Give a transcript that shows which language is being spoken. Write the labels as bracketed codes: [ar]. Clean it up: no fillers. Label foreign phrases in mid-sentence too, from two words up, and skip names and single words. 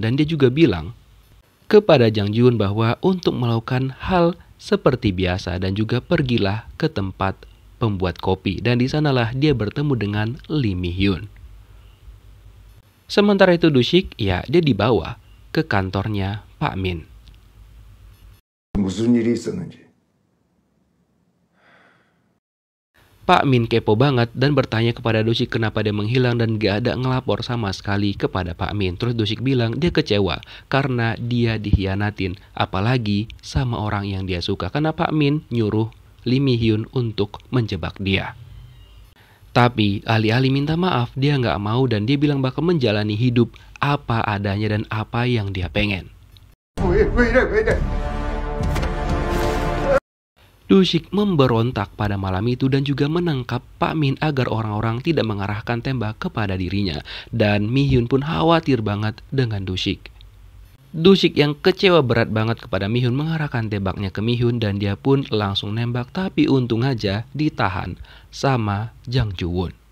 [id] Dan dia juga bilang kepada Jang Ji-woon bahwa untuk melakukan hal seperti biasa dan juga pergilah ke tempat pembuat kopi, dan di sanalah dia bertemu dengan Lee Mi-hyun. Sementara itu Dushik, ya dia dibawa ke kantornya Pak Min. [ko] 무슨 일이 있었는지. [id] Pak Min kepo banget dan bertanya kepada Dushik kenapa dia menghilang dan gak ada ngelapor sama sekali kepada Pak Min. Terus Dushik bilang dia kecewa karena dia dihianatin, apalagi sama orang yang dia suka, karena Pak Min nyuruh Lee Mi-hyun untuk menjebak dia. Tapi alih-alih minta maaf, dia nggak mau dan dia bilang bakal menjalani hidup apa adanya dan apa yang dia pengen. [ko] 왜 이래? [id] Dushik memberontak pada malam itu dan juga menangkap Pak Min agar orang-orang tidak mengarahkan tembak kepada dirinya. Dan Mi-hyun pun khawatir banget dengan Dushik. Dushik yang kecewa berat banget kepada Mi-hyun mengarahkan tembaknya ke Mi-hyun dan dia pun langsung nembak, tapi untung aja ditahan sama Jang Ji-woon.